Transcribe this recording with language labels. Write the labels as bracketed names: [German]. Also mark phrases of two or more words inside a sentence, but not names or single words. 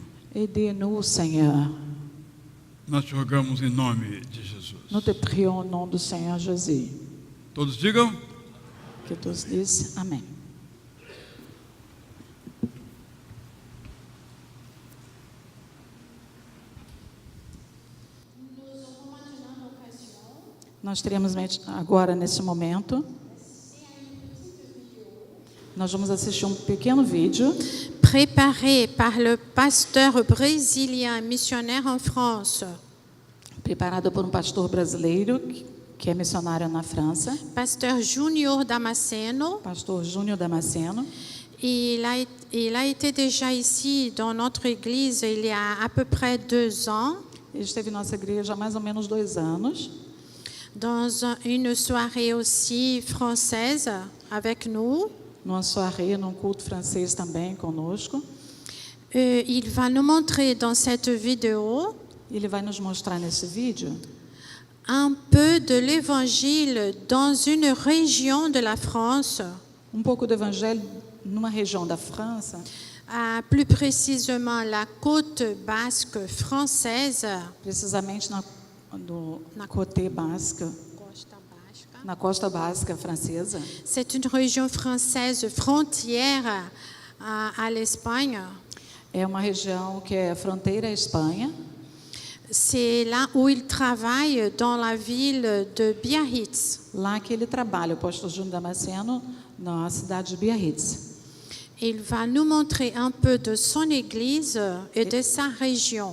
[French] Aidez-nous, Seigneur. [Portuguese] Nós te rogamos em nome de Jesus. [French] Nous te prions au nom du Seigneur Jésus. [Portuguese] Todos digam? [French] Que tous disent Amen. [Portuguese] Nós teremos agora, nesse momento, nós vamos assistir um pequeno vídeo [French] Préparé par le pasteur brésilien missionnaire en France, [Portuguese] preparado por um pastor brasileiro que é missionário na França, [French] pasteur Junior Damasceno. [Portuguese] pastor Júnior Damasceno. [French] Il a été déjà ici dans notre église il y a à peu près 2 ans, [Portuguese] Ele esteve em nossa igreja há mais ou menos 2 anos, [French] dans une soirée aussi française avec nous. [Portuguese] numa soirée, num culto francês também conosco. [French] Il va nous montrer dans cette vidéo [Portuguese] Ele vai nos mostrar nesse vídeo [French] un peu de l'évangile dans une région de la France, [Portuguese] um pouco do evangelho numa região da França, [French] plus précisément la côte basque française. [Portuguese] precisamente na [French] côte basque, [Portuguese] na costa basca francesa. [French] C'est une région française frontière à l'Espagne. [Portuguese] É uma região que é fronteira à Espanha. [French] C'est là où il travaille dans la ville de Biarritz. [Portuguese] Lá que ele trabalha, o pastor Júnior Damasceno, na cidade de Biarritz. [French] Il va nous montrer un peu de son église et de sa région.